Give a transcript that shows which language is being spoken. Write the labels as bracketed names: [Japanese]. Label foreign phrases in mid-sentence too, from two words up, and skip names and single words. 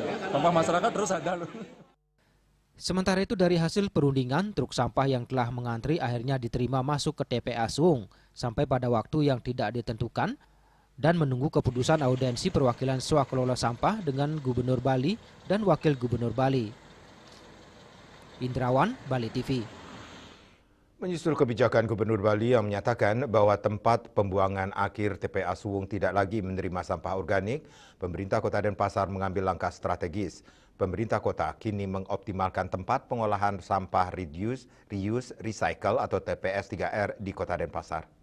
[Indonesian] Tanpa masyarakat terus ada loh. Sementara itu dari hasil perundingan, truk sampah yang telah mengantri akhirnya diterima masuk ke TPA Suwung sampai pada waktu yang tidak ditentukan dan menunggu keputusan audiensi perwakilan swakelola sampah dengan Gubernur Bali dan Wakil Gubernur Bali. Indrawan, Bali TV. Menyusul kebijakan Gubernur Bali yang menyatakan bahwa tempat pembuangan akhir TPA Suwung tidak lagi menerima sampah organik, pemerintah Kota Denpasar mengambil langkah strategis. Pemerintah kota kini mengoptimalkan tempat pengolahan sampah [English] reduce, reuse, recycle [Indonesian] atau TPS 3R di Kota Denpasar.